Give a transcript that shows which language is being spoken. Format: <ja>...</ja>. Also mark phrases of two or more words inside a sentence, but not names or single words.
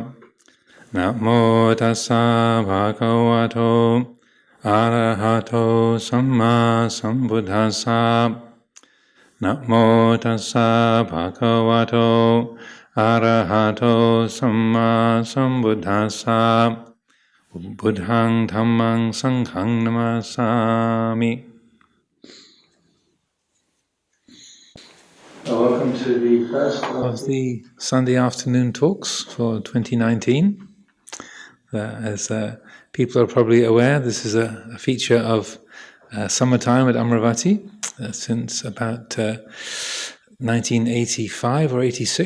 <pi>Namo tassa bhagavato arahato samma sambuddhassa. Namo tassa bhagavato arahato samma sambuddhassa. Buddhang dhammang sanghang namasami.</pi> <en>Welcome to the first of the Sunday afternoon talks for 2019. As people are probably aware, this is a feature of summertime at Amaravati since about 1985 or 86.</en>